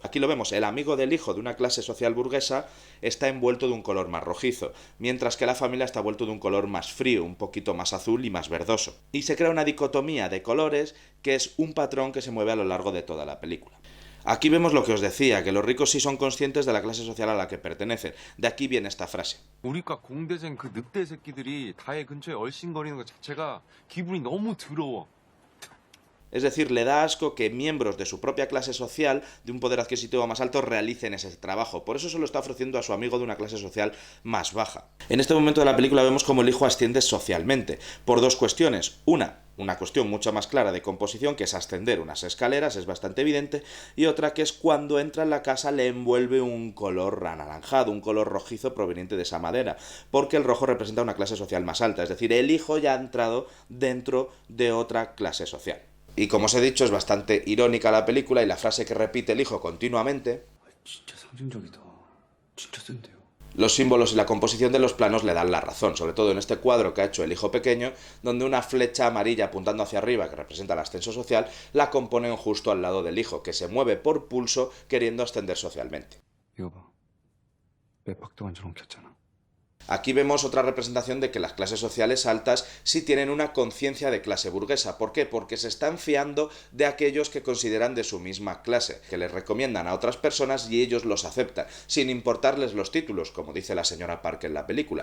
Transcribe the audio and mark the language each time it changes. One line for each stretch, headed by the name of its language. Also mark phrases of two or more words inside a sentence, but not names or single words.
Spanish: Aquí lo vemos, el amigo del hijo de una clase social burguesa está envuelto de un color más rojizo, mientras que la familia está envuelto de un color más frío, un poquito más azul y más verdoso. Y se crea una dicotomía de colores que es un patrón que se mueve a lo largo de toda la película. Aquí vemos lo que os decía, que los ricos sí son conscientes de la clase social a la que pertenecen. De aquí viene esta frase.
Korean: 우리과 공대생 그 늑대 새끼들이 다해 근처에 얼씬거리는 것 자체가 기분이 너무 더러워.
Spanish: Es decir, le da asco que miembros de su propia clase social, de un poder adquisitivo más alto, realicen ese trabajo. Por eso se lo está ofreciendo a su amigo de una clase social más baja. En este momento de la película vemos cómo el hijo asciende socialmente, por dos cuestiones. Una cuestión mucho más clara de composición, que es ascender unas escaleras, es bastante evidente, y otra que es cuando entra en la casa le envuelve un color anaranjado, un color rojizo proveniente de esa madera, porque el rojo representa una clase social más alta, es decir, el hijo ya ha entrado dentro de otra clase social. Y como os he dicho, es bastante irónica la película y la frase que repite el hijo continuamente.
Korean: 진짜 상징적이다. 진짜 센데요.
Spanish: Los símbolos y la composición de los planos le dan la razón, sobre todo en este cuadro que ha hecho el hijo pequeño, donde una flecha amarilla apuntando hacia arriba, que representa el ascenso social, la componen justo al lado del hijo, que se mueve por pulso queriendo ascender socialmente.
Korean: 이거 봐. 몇 박 동안 저런 켰잖아.
Spanish: Aquí vemos otra representación de que las clases sociales altas sí tienen una conciencia de clase burguesa. ¿Por qué? Porque se están fiando de aquellos que consideran de su misma clase, que les recomiendan a otras personas y ellos los aceptan, sin importarles los títulos, como dice la señora Park en la película.